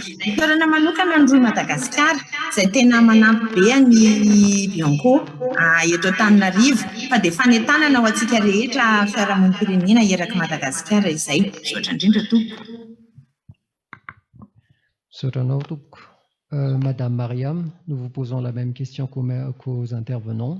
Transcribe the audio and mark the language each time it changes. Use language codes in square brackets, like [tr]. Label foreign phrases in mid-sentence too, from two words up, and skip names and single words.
[mg] Ny toerana manokana ny roy Madagasikara izay tena manampy be ny Bianco eto Antananarivo fa dia fanentanana ho antsika rehetra fiarahamonim-pirenena eraky Madagasikara izay. Misaotra indrindra tompoko. Sotranao tompoko. [fr] Madame Mariam, nous vous posons la même question qu'aux intervenants.